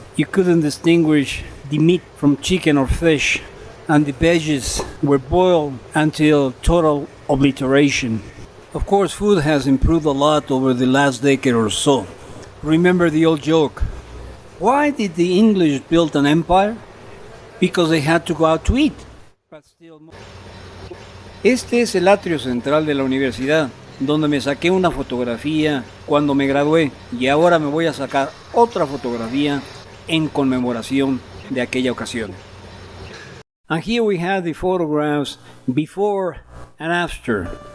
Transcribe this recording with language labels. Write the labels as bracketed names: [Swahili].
[English] You couldn't distinguish the meat from chicken or fish, and the veggies were boiled until total obliteration. Of course, food has improved a lot over the last decade or so. Remember the old joke, why did the English build an empire? Because they had to go out to eat. But still more. [Spanish] Este es el atrio central de la universidad, donde me saqué una fotografía cuando me gradué, y ahora me voy a sacar otra fotografía en conmemoración de aquella ocasión. [English] And here we have the photographs before and after.